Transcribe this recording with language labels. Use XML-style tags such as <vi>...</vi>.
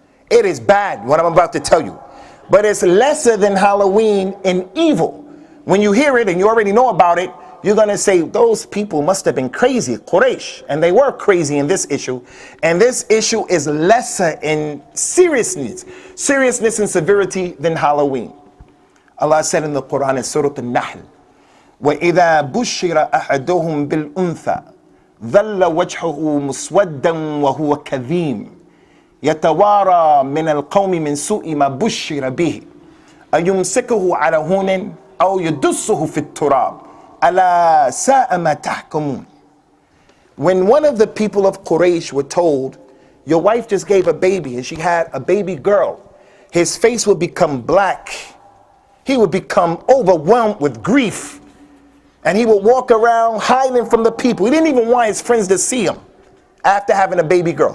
<en>It is bad what I'm about to tell you, but it's lesser than Halloween in evil. When you hear it and you already know about it, you're going to say, those people must have been crazy, Quraysh. And they were crazy in this issue. And this issue is lesser in seriousness and severity than Halloween. Allah said in the Quran in Surah An-Nahl,</en> <ar>وَإِذَا بُشِّرَ أَحَدُهُمْ بِالْأُنْثَى ظَلَّ وَجْهُهُ مُسْوَدًّا وَهُوَ كَظِيمٌ يَتَوَارَى مِنَ الْقَوْمِ مِنْ سُوءِ مَا بُشِّرَ بِهِ أَيُمْسِكُهُ عَلَى هُونٍ أَوْ يَدُسُّهُ فِي التُّرَابِ أَلَا سَاءَ مَا تَحْكُمُونَ.</ar> <en>When one of the people of Quraysh were told, your wife just gave a baby and she had a baby girl, his face would become black. He would become overwhelmed with grief. And he would walk around hiding from the people. He didn't even want his friends to see him after having a baby girl.</en>